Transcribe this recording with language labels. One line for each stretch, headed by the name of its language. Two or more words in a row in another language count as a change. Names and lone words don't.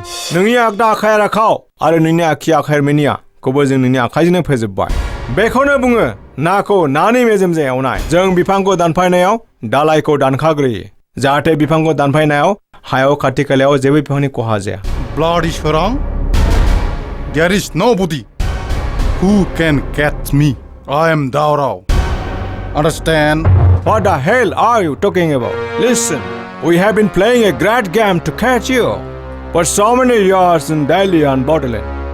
Bodo: नोंनि आगदा आखाइ राखाव आरो नोंनि आगसि आखाइ मेनियाखौबो जों नोंनि आखाइजोंनो फोजोबबाय बेखौनो बुङो नाखौ नानि मेजेमजों एवनाय जों बिफांखौ दानफायनायाव दालाइखौ दानखाग्रोयो जाहाथे बिफांखौ दानफायनायाव हायाव खाथि खालायाव जेबो बिफांनि खहा जाया
English: Bloody Shorang, there is nobody who can catch me. I am Daurao. Understand? What the hell are you talking about? Listen, we have been playing a great game to catch you for so many years in Delhi and Borderland.